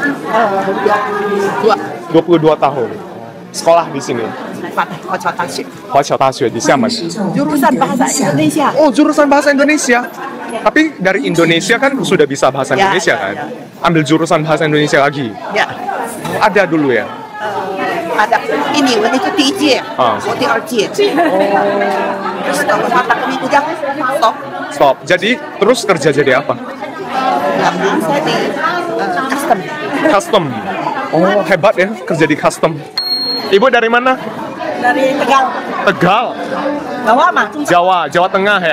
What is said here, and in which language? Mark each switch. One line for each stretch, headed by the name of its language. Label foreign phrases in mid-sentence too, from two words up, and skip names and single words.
Indonesian: 22 tahun. Sekolah di sini. di Xiamen. Jurusan bahasa Indonesia. Oh, jurusan bahasa Indonesia. Tapi dari Indonesia kan sudah bisa bahasa Indonesia kan? Ambil jurusan bahasa Indonesia lagi. Ya. Ada dulu ya. Ada ini, itu
Chinese: 第一届，我第2 届。
Indonesian: terus kalau mata kami udah stop. Jadi terus kerja jadi apa? Saya di custom. Custom. Oh, hebat ya kerja di custom. Ibu dari mana? Dari Tegal. Tegal. Jawa Tengah ya.